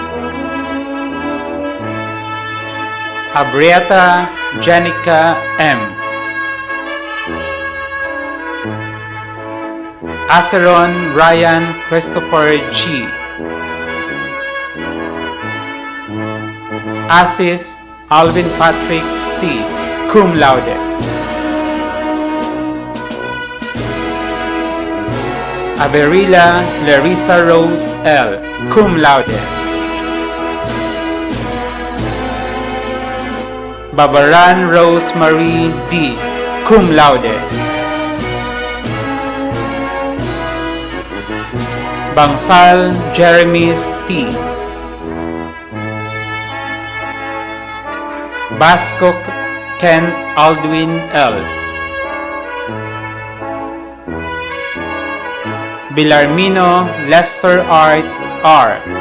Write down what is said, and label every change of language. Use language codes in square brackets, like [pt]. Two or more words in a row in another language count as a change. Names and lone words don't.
[en] Abrieta Jenica M. Aceron Ryan Christopher G. Assis Alvin Patrick C. Cum laude. Averila Larissa Rose L. Cum laude. Babaran Rose Marie D. Cum laude. Bangsal Jeremy T. Basco Kent Aldwin L. Bilarmino Lester Art R.